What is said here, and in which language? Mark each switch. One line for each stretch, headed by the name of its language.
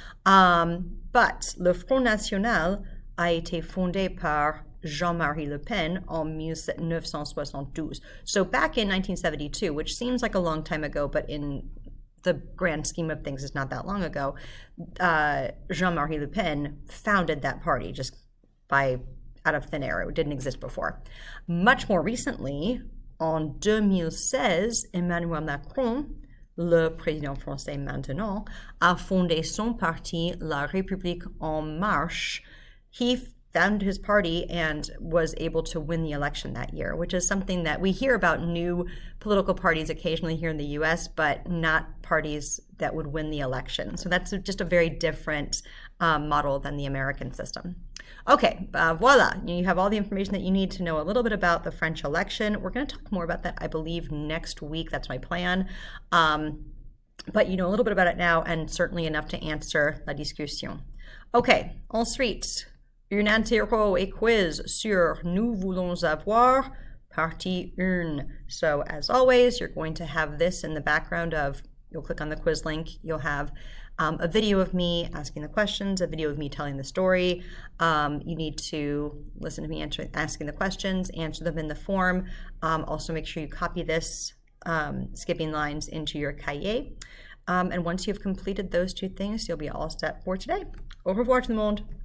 French: But le Front National a été fondé par Jean-Marie Le Pen en 1972.
English: So back in 1972, which seems like a long time ago, but in the grand scheme of things, it's not that long ago, Jean-Marie Le Pen founded that party just out of thin air. It didn't exist before. Much more recently,
French: en 2016, Emmanuel Macron, le président français maintenant, a fondé son parti, La République en Marche.
English: He founded his party and was able to win the election that year, which is something that we hear about new political parties occasionally here in the US, but not parties that would win the election. So that's just a very different model than the American system. Okay, voila. You have all the information that you need to know a little bit about the French election. We're going to talk more about that, I believe, next week. That's my plan. But you know a little bit about it now, and certainly enough to answer
French: la discussion. Okay, ensuite, une interro et quiz sur Nous voulons avoir partie 1.
English: So as always, you're going to have this in the background of, you'll click on the quiz link, you'll have a video of me asking the questions, a video of me telling the story. You need to listen to me asking the questions, answer them in the form. Also make sure you copy this skipping lines into your cahier. And once you've completed those two things, you'll be all set for today.
French: Au revoir tout le monde.